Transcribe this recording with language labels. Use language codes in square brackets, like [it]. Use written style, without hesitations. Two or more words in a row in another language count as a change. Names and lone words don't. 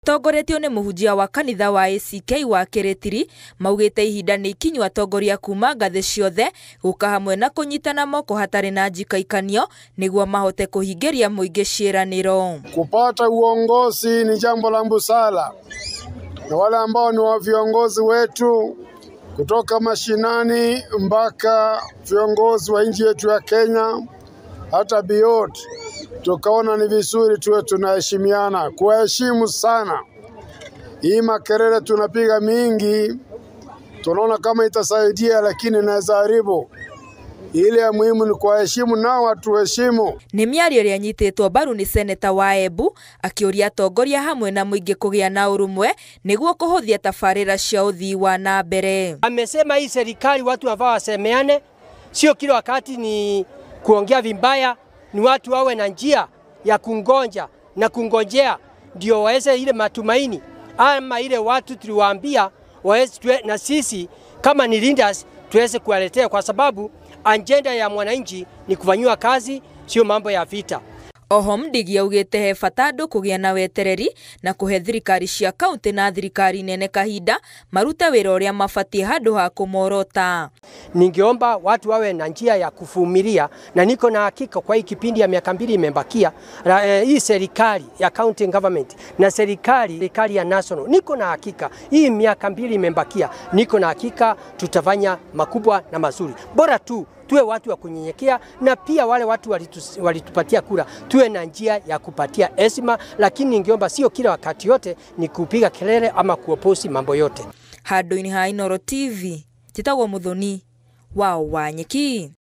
[ki] Tongoretio nĩ mũhunjia wa kanitha wa ACK wa Kiritiri maugĩte ihinda nĩ ikinyu atongoria kuma ngathĩ ciothe gũka hamwe na kũnyitana moko hatarĩ na njikaikanio nĩguo mahote kũhingĩria mũingĩ ciĩranĩro. [sw] Kupata uongozi ni jambo la busara, na wale ambao ni wa viongozi wetu kutoka mashinani mpaka viongozi wa nchi yetu ya Kenya hata beyond, tukaona ni vizuri tuwe tunaheshimiana, kuheshimu sana. Hii makelele tunapiga mingi tunaona kama itasaidia, lakini inaweza haribu. Ile ya muhimu ni kuheshimu nao watuheshimu. [ki] Nĩ mĩario ĩrĩa nyitĩtwo mbaru nĩ seneta wa Embu akĩũria atongoria hamwe na mũingĩ kũgĩa na ũrũmwe nĩguo kũhũthia tabarĩra cia ũthii wa na mbere. [sw] Amesema hii serikali watu wanafaa wasemeane, sio kila wakati ni kuongea vibaya, ni watu wawe na njia ya kungonja na kungojea ndio waweze ile matumaini, ama ile watu tuliwaambia waweze na sisi kama ni leaders tuweze kuwaletea, kwa sababu agenda ya mwananchi ni kufanywa kazi, sio mambo ya vita. [ki] Oho Mdigi augĩte he bata andũ kũgĩa na wetereri na kũhe thirikari cia kaunti na thirikari nene kahinda marute wĩra ũrĩa mabatie handũ ha kũmorota. [sw] Ningeomba watu wawe na njia ya kuvumilia, na niko na hakika kwa hii kipindi ya miaka 2 imebakia hii serikali ya [en] county government [sw] na serikali ya national, niko na hakika hii miaka 2 imebakia, niko na hakika tutafanya makubwa na mazuri. Bora tu tuwe watu wa kunyenyekea, na pia wale watu walitupatia kura tuwe na njia ya kupatia heshima, lakini ningeomba sio kila wakati yote ni kupiga kelele ama kuoposi mambo yote. [ki] Handũ-inĩ ha Inooro TV, Njĩtagwo Muthoni wa Wanyeki.